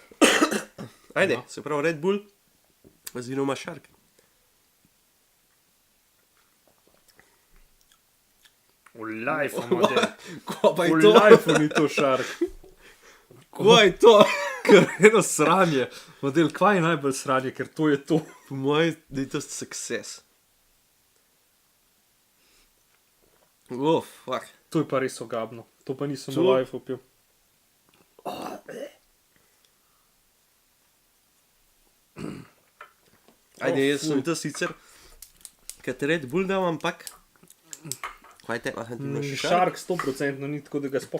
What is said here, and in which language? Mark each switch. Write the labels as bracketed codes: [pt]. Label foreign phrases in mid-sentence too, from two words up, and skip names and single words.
[sl] se pravi Red Bull oziroma Shark. V lifeu, model. Ko pa je V to? lifeu ni to šark. Ko je to? Ker eno sranje. Model, kaj je najbolj sranje, ker to je to. Po mojem, da je to success. Fuck. To je pa res ogabno. To pa nisem To- v lifeu pil. Ajde, jaz sem fuj. to sicer, kad Red Bull dam, ampak... Kaj te, aha, ti imaš Šark 100% ni tako, da ga sploh ne